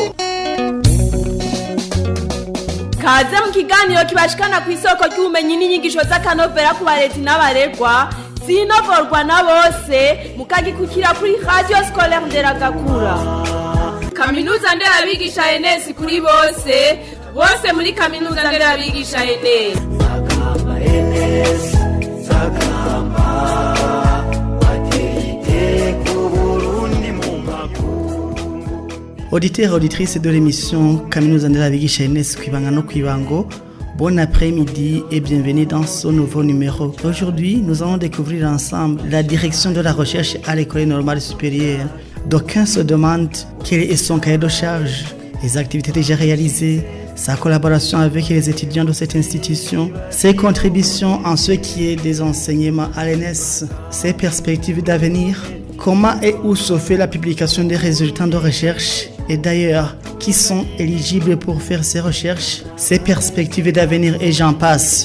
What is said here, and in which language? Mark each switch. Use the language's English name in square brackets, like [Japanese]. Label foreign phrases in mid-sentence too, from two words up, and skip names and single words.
[Rundi] Kaze mu kiganiro kibashikana ku isoko ry'ubumenyi n'inyigisho z'akanovera ku barezi n'abaregwa zinovorwa na bose mukagikukira kuri Radio Scolaire Nderagakura. Kaminuza nderabigisha ENS kuri bose, bose muri kaminuza nderabigisha ENS. [French] Auditeurs et auditrices de l'émission Kaminuza nderabigisha ENS [Rundi] kwibanga no kwibango, [French] bon après-midi et bienvenue dans ce nouveau numéro. Aujourd'hui, nous allons découvrir ensemble la direction de la recherche à l'École normale supérieure. D'aucuns se demandent quel est son cahier de charge, les activités déjà réalisées, sa collaboration avec les étudiants de cette institution, ses contributions en ce qui est des enseignements à l'ENS, ses perspectives d'avenir, comment et où se fait la publication des résultats de recherche et d'ailleurs, qui sont éligibles pour faire ces recherches, ces perspectives d'avenir et j'en passe.